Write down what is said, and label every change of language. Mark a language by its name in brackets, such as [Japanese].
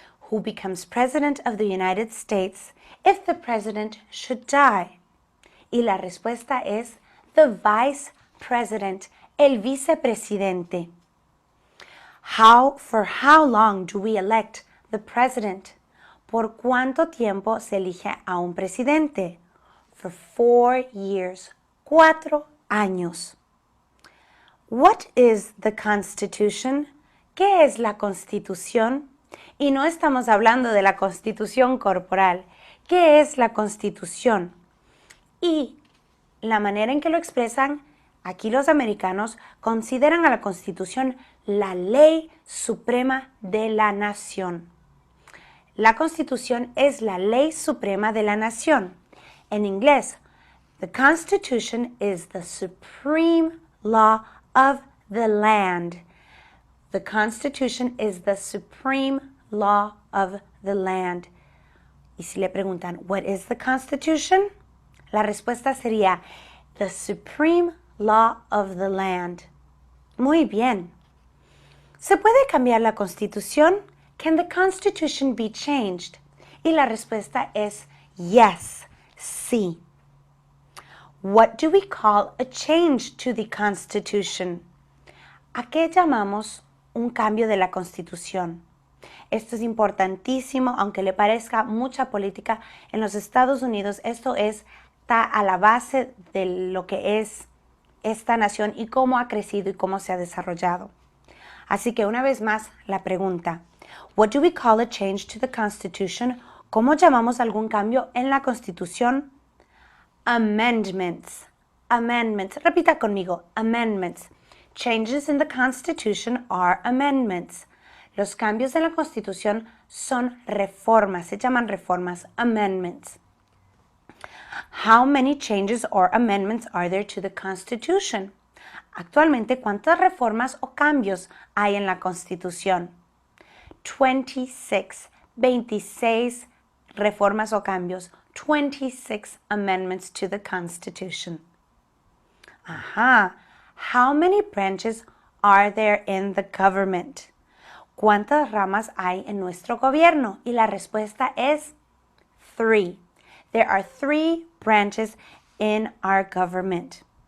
[English] Who becomes president of the United States if the president should die? [Spanish] Y la respuesta es [English] the vice president, [Spanish] el vicepresidente. [English] For how long do we elect the president? [Spanish] ¿Por cuánto tiempo se elige a un presidente? [English] For 4 years, [Spanish] 4 años. [English] What is the Constitution? [Spanish] ¿Qué es la Constitución? Y no estamos hablando de la Constitución corporal. ¿Qué es la Constitución? Y la manera en que lo expresan, aquí los americanos consideran a la Constitución la ley suprema de la nación. La Constitución es la ley suprema de la nación. En inglés, [English] the Constitution is the supreme law of the land. The Constitution is the supreme law of the land. [Spanish] Y si le preguntan, [English] what is the Constitution? [Spanish] La respuesta sería, [English] the supreme law of the land. [Spanish] Muy bien. ¿Se puede cambiar la Constitución? [English] Can the Constitution be changed? [Spanish] Y la respuesta es yes, sí. [English] What do we call a change to the Constitution? [Spanish] ¿A qué llamamos un cambio de la Constitución. Esto es importantísimo, aunque le parezca mucha política. En los Estados Unidos esto está a la base de lo que es esta nación y cómo ha crecido y cómo se ha desarrollado. Así que una vez más la pregunta, [English] what do we call a change to the Constitution? [Spanish] ¿Cómo llamamos algún cambio en la Constitución? [English] Amendments. Amendments. [Spanish] Repita conmigo, [English] amendments. Changes in the Constitution are amendments. [Spanish] Los cambios en la Constitución son reformas, se llaman reformas, amendments. [English] How many changes or amendments are there to the Constitution? [Spanish] Actualmente, ¿cuántas reformas o cambios hay en la Constitución? 26 reformas o cambios. [English] 26 amendments to the Constitution. Ajá. How many branches are there in the government? [Spanish] ¿Cuántas ramas hay en nuestro gobierno? Y la respuesta es 3. [English] There are 3 branches in our government.